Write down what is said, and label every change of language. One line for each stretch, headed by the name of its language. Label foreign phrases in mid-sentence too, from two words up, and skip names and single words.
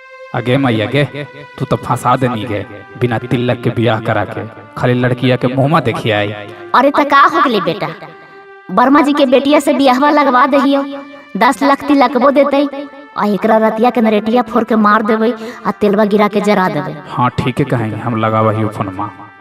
Bhojpuri: अगे मैया गे, तू तो फंसा देनी गे बिना तिलक के ब्याह करा के, खाली लड़किया के मुँह में देखिए आई। अरे त का हो गई बेटा, वर्मा जी के बेटिया से बियाहवा लगवा दहियो, 10 लाख तिलकबो देते आ एकरा रतिया के नरेटिया फोड़ के मार देवे आ तेलवा गिरा के जरा देवे। हाँ ठीक है कहेंगे, हम लगा वही फोन में।